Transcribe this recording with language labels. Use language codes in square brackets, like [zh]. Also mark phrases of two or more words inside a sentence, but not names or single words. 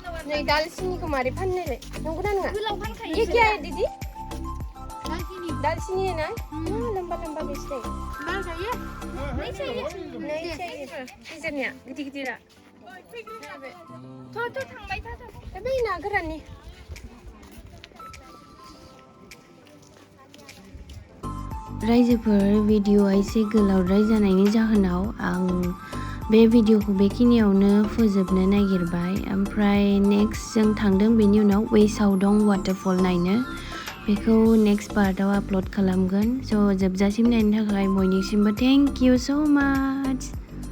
[brx] नै दालसिनिखौ मारै फाननोलाय नंगौना नङा गोलाव फानखायो [hi] ये क्या है दीदी दालचीनी दालचीनी है ना लंबा लंबा बेचते हैं बाल चाहिए नहीं चाहिए [brx] गिदिरनिया गिदिर गिदिरा थ' थांबाय था बै ना गोराननि रायजोफोर भिडिअ'आ एसे गोलावद्राय जानायनि जाहोनाव आं बे भिडिअ'खौ बेखिनियावनो फोजोबनो नागिरबाय ओमफ्राय नेक्स्ट जों थांदों बेनि उनाव वेस्टआव दं वाटारफल नायनो बेखौ नेक्स्ट पार्टआव आपल'ड खालामगोन स' जोबजासिम नायनो थाखाय बयनिसिमबो [en] thank you so much